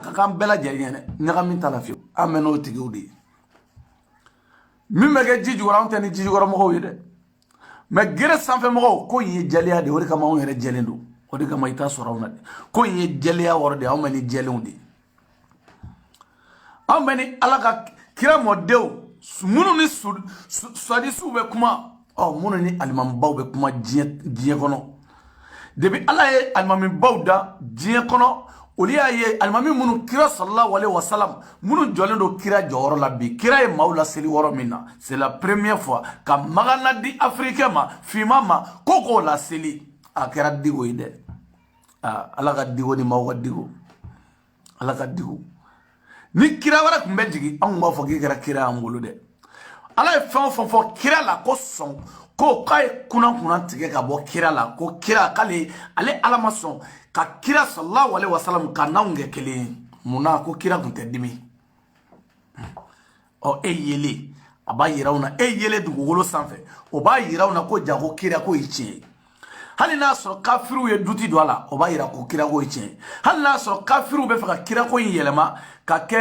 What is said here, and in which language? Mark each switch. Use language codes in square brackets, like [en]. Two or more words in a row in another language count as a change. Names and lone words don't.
[bm] kan bela jɛɲɛ ɲaga min ta la fiyewu an bɛ n'o tigiw de ye min bɛ kɛ ji jukɔrɔ an tɛ ni ji jukɔrɔ mɔgɔw ye dɛ mais gere sanfɛ mɔgɔw ko in ye jɛlenya de o de kama anw yɛrɛ jɛlen don o de kama i t'a sɔrɔ anw na de ko in ye jɛlenya wɔrɔ de anw bɛ ni jɛlenw de anw bɛ ni ala ka kira mɔdenw minnu ni suwadisiw bɛ kuma minnu ni alimamibaw bɛ kuma diɲɛ kɔnɔ depuis ala ye alimamibaw da diɲɛ kɔnɔ olu y'a ye alimami minnu kira sallallahu [ar] عليه وسلم [bm] minnu jɔlen don kira jɔyɔrɔ la bi kira ye maaw laseli yɔrɔ min na [fr] c'est la première fois [bm] ka magana di africain ma finman ma ko k'o laseli a kɛra digo ye dɛ ala ka digo ni maaw ka digo ala ka digo ni kira wɛrɛ tun bɛ jigin anw b'a fɔ k'i kɛra kira y'an bolo dɛ ala ye fɛn o fɛn fɔ kira la ko sɔn ko k'a ye kunna tigɛ ka bɔ kira la ko kira k'ale ale ala ma sɔn ka kira [ar] صلى الله عليه وسلم [bm] ka n'anw kɛ kelen ye munna ko kira tun tɛ dimi e yele a b'a yira aw na e yele dugukolo sanfɛ o b'a yira aw na ko ja ko kira ko ye tiɲɛ ye hali n'a sɔrɔ kafiriw ye duti don a la o b'a yira ko kira ko ye tiɲɛ ye hali n'a sɔrɔ kafiriw bɛ fɛ ka kira ko in yɛlɛma ka